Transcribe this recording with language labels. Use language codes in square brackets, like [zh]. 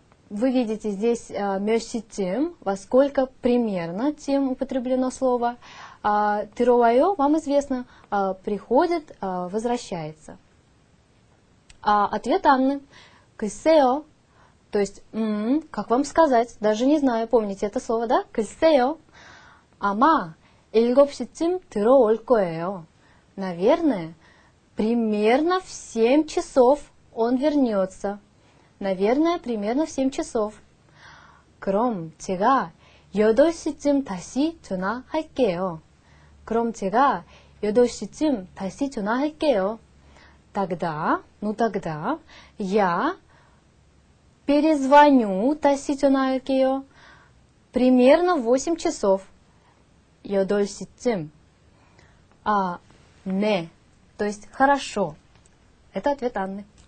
[ru] Вы видите здесь [ko] 몇 시쯤, [ru] во сколько примерно, тем употреблено слово. [ko] 들어와요, [ru] вам известно, приходит, возвращается. Ответ Анны. [ko] 글쎄요. [ru] То есть, как вам сказать, даже не знаю, помните это слово, да? [ko] 글쎄요. 아마 7시쯤 들어올 거예요. [ru] Наверное, примерно в 7 часов он вернется. Наверное, примерно в 7 часов. [ko] 그럼 제가 8시쯤 다시 전화할게요. 그럼 제가 8시쯤 다시 전화할게요. [ru] Тогда, тогда я перезвоню, [ko] 다시 전화할게요. [ru] Примерно в 8 часов. [ko] 8시쯤. [ru] Не. То есть хорошо. Это ответ Анны.